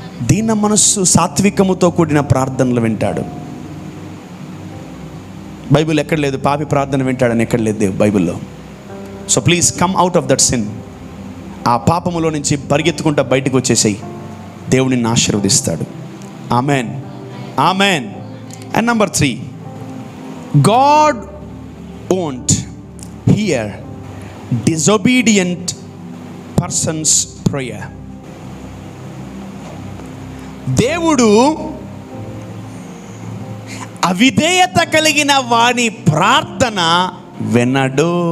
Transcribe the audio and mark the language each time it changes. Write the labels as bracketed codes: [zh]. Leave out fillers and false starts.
[te] దీన మనస్సు సాత్వికముతో కూడిన ప్రార్థనలు వింటాడు. బైబిల్ ఎక్కడ లేదు పాపి ప్రార్థన వింటాడని, ఎక్కడ లేదు బైబిల్లో. [en] So please come out of that sin. [te] ఆ పాపములో నుంచి పరిగెత్తుకుంటా బయటకు వచ్చేసాయి, దేవుడిని ఆశీర్వదిస్తాడు. Amen. [en] And number 3, God won't hear disobedient person's prayer. [te] దేవుడు అవిధేయత కలిగిన వాని ప్రార్థన వినడు.